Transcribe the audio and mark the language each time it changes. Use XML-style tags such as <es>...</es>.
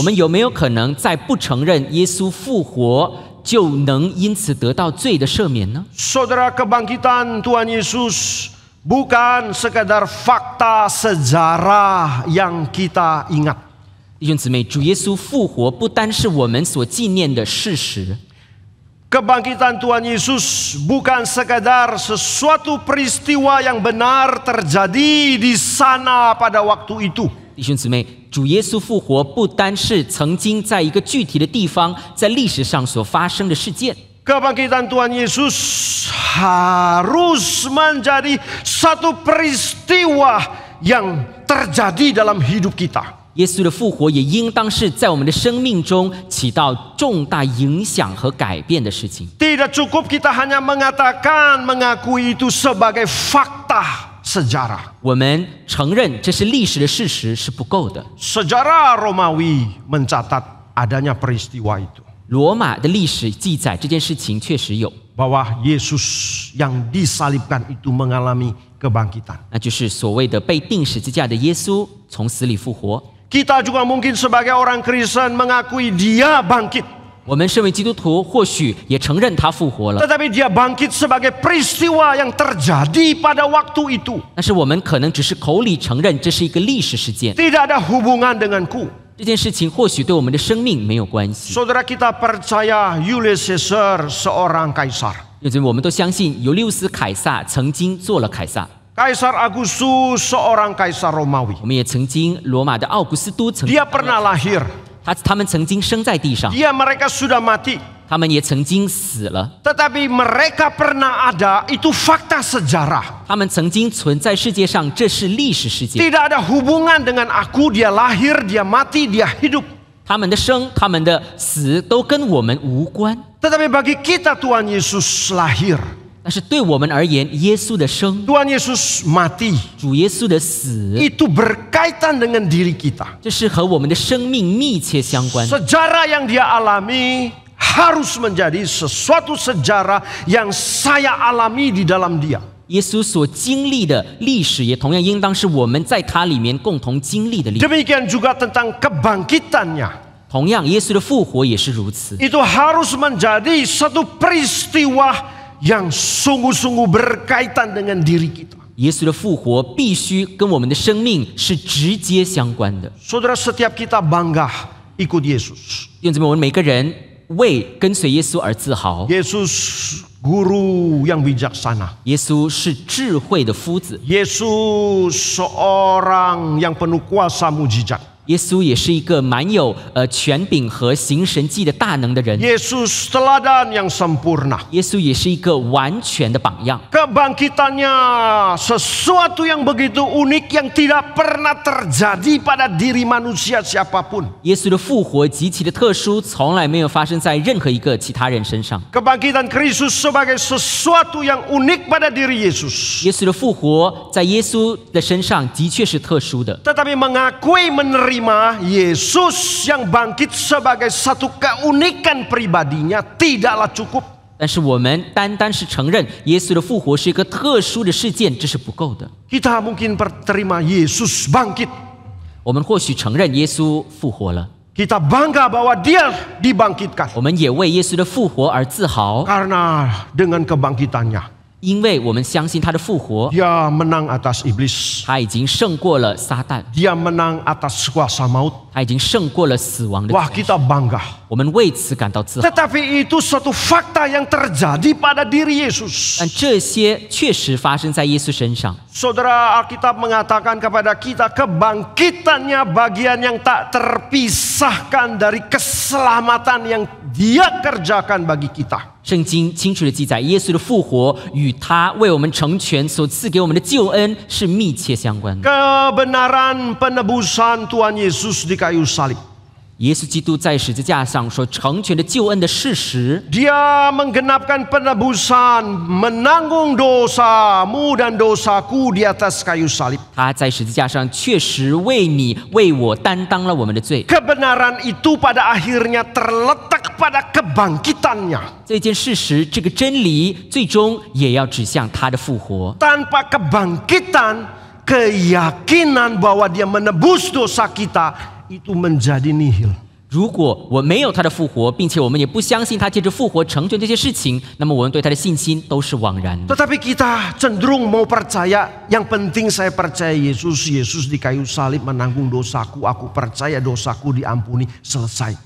<zh>我们有没有可能在不承认耶稣复活，就能因此得到罪的赦免呢？</zh> <id>Saudara, kebangkitan Tuhan Yesus bukan sekadar fakta sejarah yang kita ingat.</id> <zh>弟兄姊妹，主耶稣复活不单是我们所纪念的事实，</zh> <id>Kebangkitan Tuhan Yesus bukan sekadar sesuatu peristiwa yang benar terjadi di sana pada waktu itu.</id> <zh>弟兄姊妹，主耶稣复活不单是曾经在一个具体的地方，在历史上所发生的事件。</zh> <id>Kebangkitan Tuhan Yesus harus menjadi satu peristiwa yang terjadi dalam hidup kita.</id> <zh>耶稣的复活也应当是在我们的生命中起到重大影响和改变的事情。</zh> <id>Tidak cukup kita hanya mengatakan, mengakui itu sebagai fakta sejarah.</id> <zh>我们承认这是历史的事实是不够的。</zh> <id>Sejarah Romawi mencatat adanya peristiwa itu.</id> <zh>罗马的历史记载这件事情确实有，</zh> <id>Bahwa Yesus yang disalibkan itu mengalami kebangkitan.</id> <zh>那就是所谓的被钉十字架的耶稣从死里复活。</zh> <id>Kita juga mungkin sebagai orang Kristen mengakui dia bangkit.</id> <zh>我们身为基督徒，或许也承认他复活了，</zh> <id>Tetapi dia bangkit sebagai peristiwa yang terjadi pada waktu itu.</id> <zh>但是我们可能只是口里承认这是一个历史事件，</zh> <id>Tidak ada hubungan denganku.</id> <zh>这件事情或许对我们的生命没有关系。</zh> <id>Saudara, kita percaya Julius Caesar seorang kaisar.</id> <zh>因为我们都相信尤利乌斯凯撒曾经做了凯撒，</zh> <id>Kaisar Agustus seorang kaisar Romawi.</id> <zh>我们也曾经罗马的奥古斯都曾经</zh> <id>Dia pernah lahir.</id> <zh>他们曾经生在地上，</zh> <id>Mereka sudah mati.</id> <zh>他们也曾经死了，</zh> <id>Tetapi mereka pernah ada, itu fakta sejarah.</id> <zh>他们曾经存在世界上，这是历史事件。</zh> <id>Tidak ada hubungan dengan aku, dia lahir, dia mati, dia hidup.</id> <zh>他们的生、他们的死都跟我们无关，</zh> <id>Tetapi bagi kita Tuhan Yesus lahir.</id> <zh>但是对我们而言，耶稣的生、</zh> <id>Tuhan Yesus mati.</id> <zh>主耶稣的死，</zh> <id>Itu berkaitan dengan diri kita.</id> <zh>这是和我们的生命密切相关。</zh> <id>Sejarah yang dia alami harus menjadi sesuatu sejarah yang saya alami di dalam dia.</id> <zh>耶稣所经历的历史，也同样应当是我们在他里面共同经历的历史。</zh> <id>Demikian juga tentang kebangkitannya.</id> <zh>同样，耶稣的复活也是如此。</zh> <id>Itu harus menjadi satu peristiwa yang sungguh-sungguh berkaitan dengan diri kita.</id> <zh>耶稣的复活必须跟我们的生命是直接相关的。</zh> <id>Saudara, setiap kita bangga ikut Yesus.</id> <zh>弟兄姊妹，我们每个人为跟随耶稣而自豪。</zh> <id>Yesus guru yang bijaksana.</id> <zh>耶稣是智慧的夫子，</zh> <id>Yesus seorang yang penuh kuasa mujizat.</id> <zh>耶稣也是一个满有权柄和行神迹的大能的人。</zh> <id>Yesus teladan yang sempurna.</id> <zh>耶稣也是一个完全的榜样。</zh> <id>Kebangkitannya sesuatu yang begitu unik yang tidak pernah terjadi pada diri manusia siapapun.</id> <zh>耶稣的复活极其的特殊，从来没有发生在任何一个其他人身上。</zh> <id>Kebangkitan Kristus sebagai sesuatu yang unik pada diri Yesus.</id> <zh>耶稣的复活在耶稣的身上的确是特殊的，</zh> <id>Tetapi mengakui menerima Yesus yang bangkit sebagai satu keunikan pribadinya tidaklah cukup.</id> <zh>但是我们单单是承认耶稣的复活是一个特殊的事件，这是不够的。</zh> <id>Kita mungkin terima Yesus bangkit.</id> <zh>我们或许承认耶稣复活了，</zh> <id>Kita bangga bahwa dia dibangkitkan.</id> <zh>我们也为耶稣的复活而自豪，</zh> <id>Karena dengan kebangkitannya</id> <zh>因为我们相信他的复活，</zh> <id>Dia menang atas iblis.</id> <zh>他已经胜过了撒旦，</zh> <id>Dia menang atas kuasa maut.</id> <zh>他已经胜过了死亡的 Wah, 权势。</zh> <id>kita bangga.</id> <zh>我们为此感到自豪。</zh> <id>Tetapi itu suatu fakta yang terjadi pada diri Yesus.</id> <zh>但这些确实发生在耶稣身上。</zh> <id>Saudara, Alkitab mengatakan kepada kita kebangkitannya bagian yang tak terpisahkan dari keselamatan yang Dia kerjakan bagi kita.</id> <zh>圣经清楚地记载，耶稣的复活与他为我们成全所赐给我们的救恩是密切相关的。</zh> <id>Kebenaran penebusan Tuhan Yesus di kayu salib.</id> <zh>耶稣基督在十字架上所成全的救恩的事实，</zh> <id>Dia menggenapkan penebusan, menanggung dosamu dan dosaku di atas kayu salib.</id> <zh>他在十字架上确实为你为我担当了我们的罪。</zh> <id>Kebenaran itu pada akhirnya terletak pada kebangkitannya.</id> <zh>这件事实，这个真理，最终也要指向他的复活。</zh> <id>Tanpa kebangkitan, keyakinan bahwa Dia menebus dosa kita itu menjadi nihil.</id> <zh>如果我没有他的复活，并且我们也不相信他借着复活成全这些事情，那么我们对他的信心都是枉然的。</zh> <id>Tetapi kita cenderung mau percaya, yang penting saya percaya Yesus, Yesus di kayu salib menanggung dosaku, aku percaya dosaku diampuni, selesai.</id>